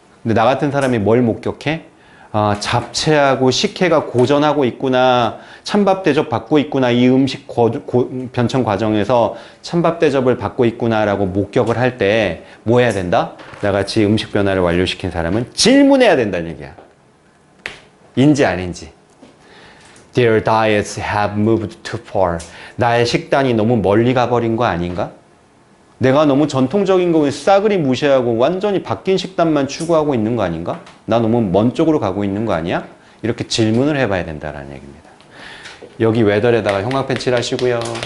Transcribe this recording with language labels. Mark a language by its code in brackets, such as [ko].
[ko] 근데 나 같은 사람이 뭘 목격해? 아, 잡채하고 식혜가 고전하고 있구나. 찬밥 대접 받고 있구나. 이 음식 변천 과정에서 찬밥 대접을 받고 있구나라고 목격을 할 때 뭐 해야 된다? 나같이 음식 변화를 완료시킨 사람은 질문해야 된다는 얘기야. 인지 아닌지. [en] Their diets have moved too far. [ko] 나의 식단이 너무 멀리 가버린 거 아닌가? 내가 너무 전통적인 거 싸그리 무시하고 완전히 바뀐 식단만 추구하고 있는 거 아닌가? 나 너무 먼 쪽으로 가고 있는 거 아니야? 이렇게 질문을 해봐야 된다는 얘기입니다. 여기 웨더에다가 형광펜 칠하시고요.